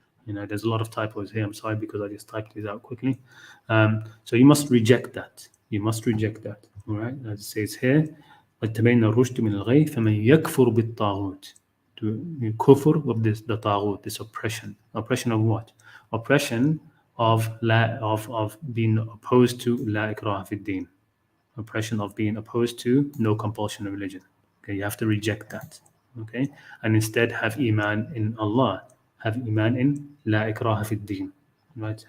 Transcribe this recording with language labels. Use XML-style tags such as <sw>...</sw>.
<en>There's a lot of typos here. I'm sorry because I just typed these out quickly. So you must reject that. You must reject that. All right, as it says here,</en> <ar>قد تبين الرشد من الغي فمن يكفر بالطاغوت.</ar> <en>To kufr with the taghut, this oppression. Oppression of what? Oppression of being opposed to</en> <ar>la ikraha fi din.</ar> <en>Oppression of being opposed to no compulsion in religion. Okay, you have to reject that. Okay, and instead have iman in Allah. Have iman in</en> <ar>la ikraha fi din.</ar> <en>Right?</en>